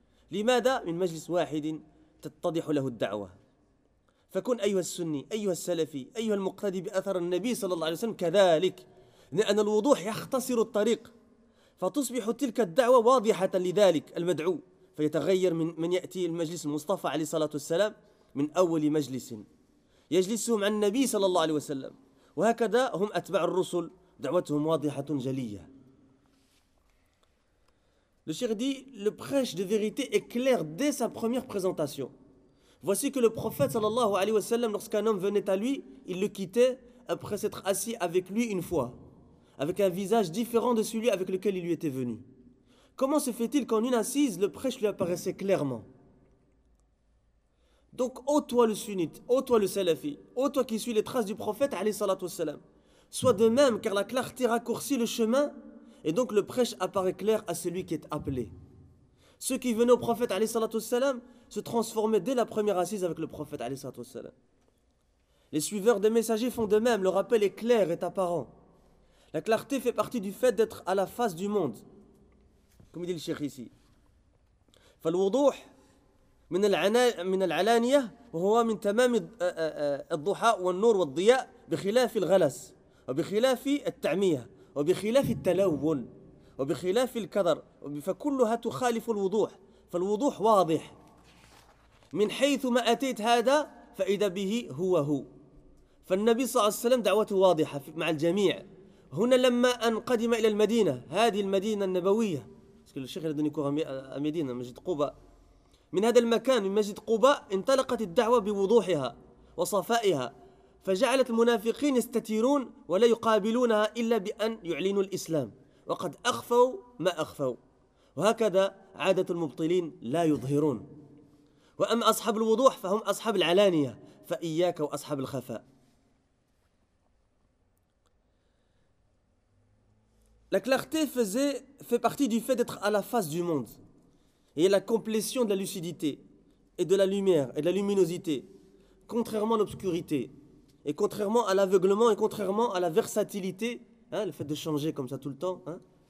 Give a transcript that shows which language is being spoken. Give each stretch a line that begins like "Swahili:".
Arabic: لماذا من مجلس واحد تتضح له الدعوة؟ فكن أيها السني، أيها السلفي، أيها المقتدي بأثر النبي صلى الله عليه وسلم كذلك، لأن الوضوح يختصر الطريق فتصبح تلك الدعوة واضحة لذلك المدعو، فيتغير من يأتي المجلس المصطفى عليه الصلاة والسلام من أول مجلس يجلسه مع النبي صلى الله عليه وسلم. وهكذا هم أتباع الرسل دعوتهم واضحة جلية.
French: Le Cheikh dit, le prêche de vérité est clair dès sa première présentation. Voici que le prophète sallallahu alayhi wa sallam, lorsqu'un homme venait à lui, il le quittait après s'être assis avec lui une fois. avec un visage différent de celui avec lequel il lui était venu. Comment se fait-il qu'en une assise, le prêche lui apparaissait clairement? Donc, ô toi le sunnite, ô toi le salafi, ô toi qui suis les traces du prophète, alayhi salatu wassalam, sois de même, car la clarté raccourcit le chemin, et donc le prêche apparaît clair à celui qui est appelé. Ceux qui venaient au prophète, alayhi salatu wassalam, se transformaient dès la première assise avec le prophète, alayhi salatu wassalam. Les suiveurs des messagers font de même, leur appel est clair et apparent. La clarté fait partie du fait d'être à la face du monde. Comme dit le cheikh ici.
Arabic: فالوضوح من العناية من العلانية وهو من تمام الضحى والنور والضياء بخلاف الغلس وبخلاف التعمية وبخلاف التلون وبخلاف الكدر فكلها تخالف الوضوح فالوضوح واضح من حيث ما أتيت هذا فإذا به هو هو فالنبي صلى الله عليه وسلم دعوته واضحة مع الجميع هنا لما أن قدم إلى المدينة هذه المدينة النبوية الشيخ لدني كوغا مدينة مسجد قباء من هذا المكان من مسجد قباء انطلقت الدعوة بوضوحها وصفائها فجعلت المنافقين يستتيرون ولا يقابلونها إلا بأن يعلنوا الإسلام وقد أخفوا ما أخفوا وهكذا عادة المبطلين لا يظهرون وأما أصحاب الوضوح فهم أصحاب العلانية فإياك وأصحاب الخفاء.
French: La clarté fait partie du fait d'être à la face du monde. Et la complétion de la lucidité et de la lumière et de la luminosité, contrairement à l'obscurité, et contrairement à l'aveuglement et contrairement à la versatilité, hein, le fait de changer comme ça tout le temps. Hein.